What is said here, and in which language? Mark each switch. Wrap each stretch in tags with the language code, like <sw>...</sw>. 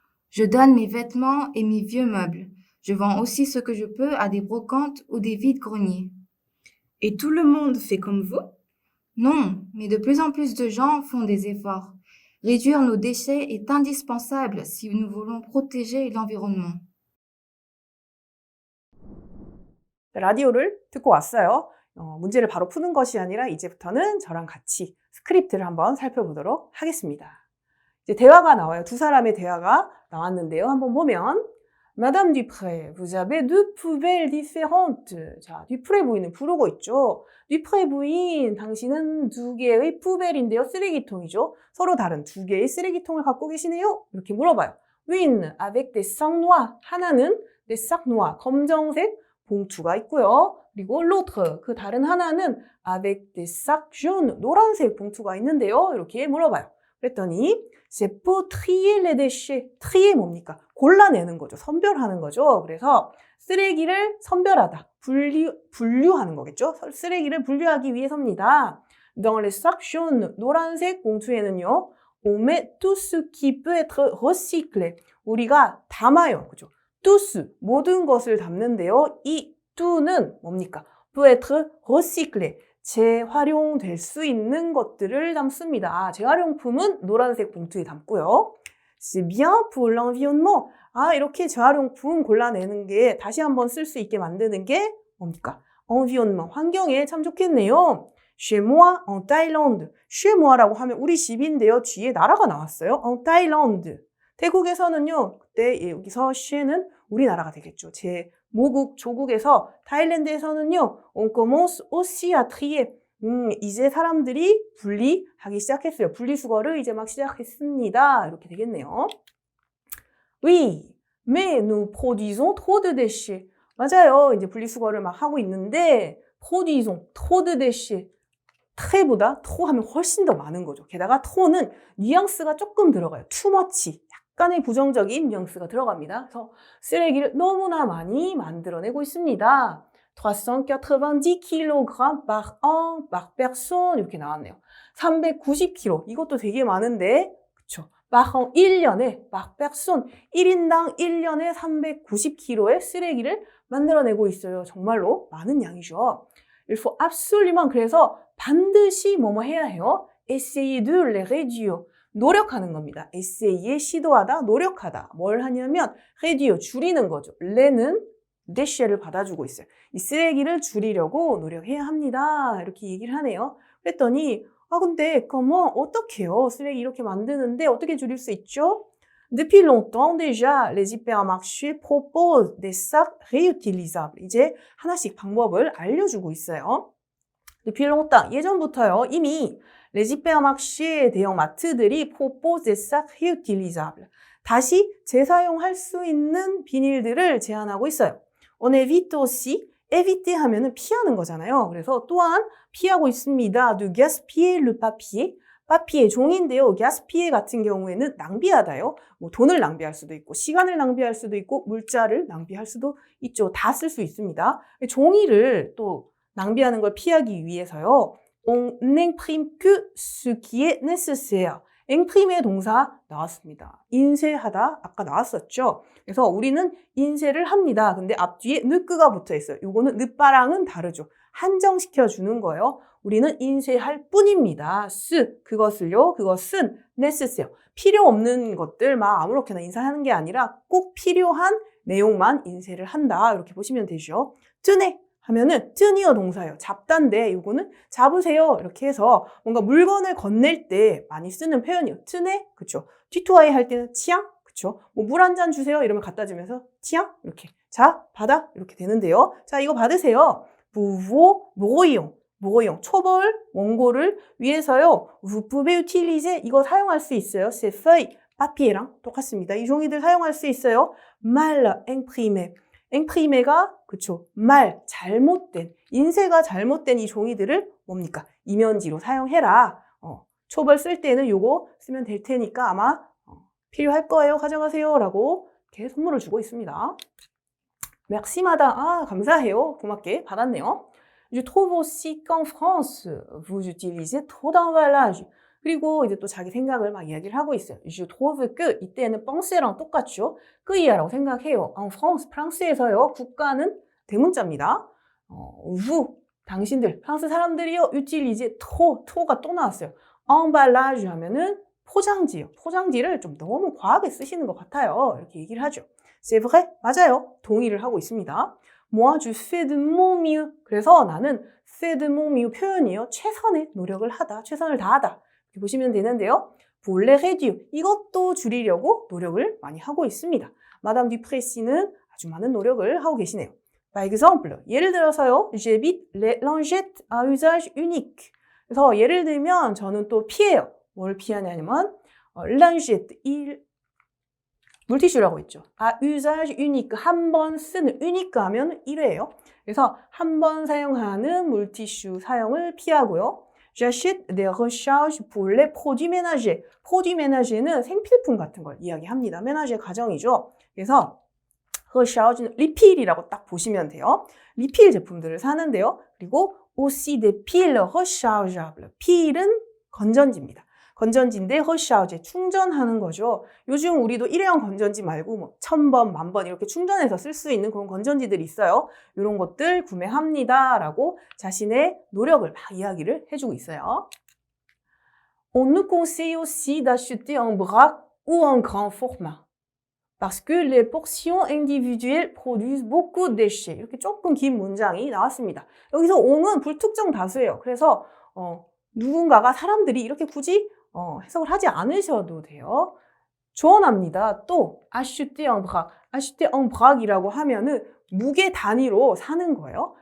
<fr>Je donne mes vêtements et mes vieux meubles. Je vends aussi ce que je peux à des brocantes ou des vides-greniers. Et tout le monde fait comme vous? Non, mais de plus en plus de gens font des efforts. Réduire nos déchets est indispensable si nous voulons protéger l'environnement.</fr> <ko>라디오를 듣고 왔어요. 문제를 바로 푸는 것이 아니라 이제부터는 저랑 같이 스크립트를 한번 살펴보도록 하겠습니다. 이제 대화가 나와요. 두 사람의 대화가 나왔는데요. 한번 보면</ko> <fr>Madame Dupré, vous avez deux poubelles différentes.</fr> <ko>자, 듀프레 부인은 부르고 있죠. 듀프레 부인, 당신은 두 개의 푸벨인데요. 쓰레기통이죠. 서로 다른 두 개의 쓰레기통을 갖고 계시네요. 이렇게 물어봐요.</ko> <fr>Une avec des sacs noirs.</fr> <ko>하나는 des sacs noirs, 검정색 봉투가 있고요. 그리고 l'autre, 그 다른 하나는</ko> <fr>avec des sacs jaunes,</fr> <ko>노란색 봉투가 있는데요. 이렇게 물어봐요. 그랬더니</ko> <fr>c'est pour trier les déchets.</fr> <ko>trier 뭡니까? 골라내는 거죠. 선별하는 거죠. 그래서 쓰레기를 선별하다, 분류하는 거겠죠. 쓰레기를 분류하기 위해서입니다.</ko> <fr>Dans les sacs jaunes,</fr> <ko>노란색 봉투에는요,</ko> <fr>on met tout ce qui peut être recyclé.</fr> <ko>우리가 담아요. 그죠? tous, 모든 것을 담는데요.</ko> <fr>이 tout는</fr> <ko>뭡니까?</ko> <fr>peut être recyclé.</fr> <ko>재활용될 수 있는 것들을 담습니다. 재활용품은 노란색 봉투에 담고요.</ko> <fr>C'est bien pour l'environnement.</fr> <ko>이렇게 재활용품 골라내는 게 다시 한번 쓸 수 있게 만드는 게 뭡니까? environnement, 환경에 참 좋겠네요.</ko> <fr>Chez moi, en Thaïlande.</fr> <ko>Chez moi라고 하면 우리 집인데요. 뒤에 나라가 나왔어요. en Thaïlande. 태국에서는요. 그때 여기서 che는 우리나라가 되겠죠. 제 모국, 조국에서 타일랜드에서는요.</ko> <fr>On commence aussi à trier.</fr> <ko>이제 사람들이 분리하기 시작했어요. 분리수거를 이제 막 시작했습니다. 이렇게 되겠네요.</ko> <fr>Oui, mais nous produisons trop de déchets.</fr> <ko>맞아요. 이제 분리수거를 막 하고 있는데</ko> <fr>produisons trop de déchets.</fr> <ko>tré보다 trop 하면 훨씬 더 많은 거죠. 게다가 tros는 뉘앙스가 조금 들어가요.</ko> <en>too much.</en> <ko>약간의 부정적인 뉘앙스가 들어갑니다. 그래서 쓰레기를 너무나 많이 만들어내고 있습니다.</ko> <fr>390 kg par an, par personne</fr> <ko>이렇게 나왔네요. 390kg 이것도 되게 많은데 그쵸? par an 1년에</ko> <fr>par personne</fr> <ko>1인당 1년에 390kg의 쓰레기를 만들어내고 있어요. 정말로 많은 양이죠.</ko> <fr>Il faut absolument</fr> <ko>그래서 반드시 뭐뭐 해야 해요?</ko> <fr>essayer de les réduire.</fr> <ko>노력하는 겁니다. essayer, 시도하다, 노력하다. 뭘 하냐면 réduire, 줄이는 거죠. 레는 déchet를 받아주고 있어요. 이 쓰레기를 줄이려고 노력해야 합니다. 이렇게 얘기를 하네요. 그랬더니 근데 comment 어떻게요? 쓰레기 이렇게 만드는데 어떻게 줄일 수 있죠?</ko> <fr>Depuis longtemps déjà, les hypermarchés proposent des sacs réutilisables.</fr> <ko>이제 하나씩 방법을 알려주고 있어요.</ko> <fr>Depuis longtemps,</fr> <ko>예전부터요. 이미</ko> <fr>les hypermarchés</fr> <ko>대형 마트들이</ko> <fr>proposent des sacs réutilisables.</fr> <ko>다시 재사용할 수 있는 비닐들을 제안하고 있어요.</ko> <fr>On évite aussi, éviter</fr> <ko>하면은 피하는 거잖아요. 그래서 또한 피하고 있습니다.</ko> <fr>de gaspiller le papier.</fr> <ko>papier, 종이인데요. gaspiller 같은 경우에는 낭비하다요. 뭐 돈을 낭비할 수도 있고, 시간을 낭비할 수도 있고, 물자를 낭비할 수도 있죠. 다 쓸 수 있습니다. 종이를 또 낭비하는 걸 피하기 위해서요.</ko> <fr>On n'imprime que ce qui est nécessaire.</fr> <ko>imprime의 동사 나왔습니다. 인쇄하다 아까 나왔었죠. 그래서 우리는 인쇄를 합니다. 근데 앞뒤에 느끄가 붙어 있어요. 요거는 느빠랑은 다르죠. 한정시켜 주는 거예요. 우리는 인쇄할 뿐입니다. 그것은 necessaire. 필요 없는 것들 막 아무렇게나 인쇄하는 게 아니라 꼭 필요한 내용만 인쇄를 한다. 이렇게 보시면 되죠. tenez 하면은 tenir 동사예요. 잡다인데 이거는 잡으세요. 이렇게 해서 뭔가 물건을 건넬 때 많이 쓰는 표현이에요. tenez, 그쵸? 뒤투아이 할 때는 tiens, 그쵸? 뭐 물 한 잔 주세요. 이러면 갖다 주면서 tiens, 이렇게. 자, 받아. 이렇게 되는데요. 자, 이거 받으세요. vous 모고용, 초벌, 원고를 위해서요.</ko> <fr>vous pouvez utiliser,</fr> <ko>이거 사용할 수 있어요.</ko> <fr>ces feuilles,</fr> <ko>papier랑 똑같습니다. 이 종이들 사용할 수 있어요.</ko> <fr>mal imprimé.</fr> <ko>imprimé가 그쵸, 잘못된, 인쇄가 잘못된 이 종이들을 뭡니까? 이면지로 사용해라. 초벌 쓸 때는 요거 쓰면 될 테니까 아마 필요할 거예요. 가져가세요. 라고 이렇게 선물을 주고 있습니다.</ko> <fr>merci madame.</fr> <ko>감사해요. 고맙게 받았네요.</ko> <fr>Je trouve aussi qu'en France, vous utilisez trop d'emballage.</fr> <ko>그리고 이제 또 자기 생각을 막 이야기를 하고 있어요.</ko> <fr>Je trouve que</fr> <ko>이때는 penser랑 똑같죠. qu'이야라고 생각해요.</ko> <fr>En France,</fr> <ko>프랑스에서요. 국가는 대문자입니다. vous, 당신들, 프랑스 사람들이요. utiliser trot가 또 나왔어요. emballage 하면은 포장지요. 포장지를 좀 너무 과하게 쓰시는 것 같아요. 이렇게 얘기를 하죠.</ko> <fr>C'est vrai?</fr> <ko>맞아요. 동의를 하고 있습니다.</ko> <fr>Moi, je fais de mon mieux.</fr> <ko>그래서 나는</ko> <fr>fais de mon mieux</fr> <ko>표현이요. 최선의 노력을 하다, 최선을 다하다. 이렇게 보시면 되는데요.</ko> <fr>pour les réduire.</fr> <ko>이것도 줄이려고 노력을 많이 하고 있습니다. 마담 듀프레시는 아주 많은 노력을 하고 계시네요.</ko> <fr>Par exemple,</fr> <ko>예를 들어서요.</ko> <fr>j'évite les lingettes à usage unique.</fr> <ko>그래서 예를 들면 저는 또 피해요. 뭘 피하냐면 lingette, 물티슈라고 했죠.</ko> <fr>usage unique,</fr> <ko>한 번 쓰는, unique 하면 1회예요. 그래서 한 번 사용하는 물티슈 사용을 피하고요.</ko> <fr>J'achète des recharges pour les produits ménagers. produits ménagers</fr> <ko>는 생필품 같은 걸 이야기합니다. ménager 가정이죠. 그래서 recharge는 리필이라고 딱 보시면 돼요. 리필 제품들을 사는데요. 그리고</ko> <fr>aussi des piles rechargeables.</fr> <ko>필은 건전지입니다. 건전지인데 recharge, 충전하는 거죠. 요즘 우리도 일회용 건전지 말고 뭐 1000번, 10,000번 이렇게 충전해서 쓸 수 있는 그런 건전지들이 있어요. 이런 것들 구매합니다. 라고 자신의 노력을 막 이야기를 해주고 있어요.</ko> <fr>On nous conseille aussi d'acheter en vrac ou en grand format. Parce que les portions individuelles produisent beaucoup de déchets.</fr> <ko>이렇게 조금 긴 문장이 나왔습니다. 여기서 on은 불특정 다수예요. 그래서 누군가가 사람들이 이렇게 굳이 해석을 하지 않으셔도 돼요. 조언합니다. 또</ko> <fr>acheter en vrac,</fr> <ko>acheter en vrac이라고 하면은 무게 단위로 사는 거예요.</ko>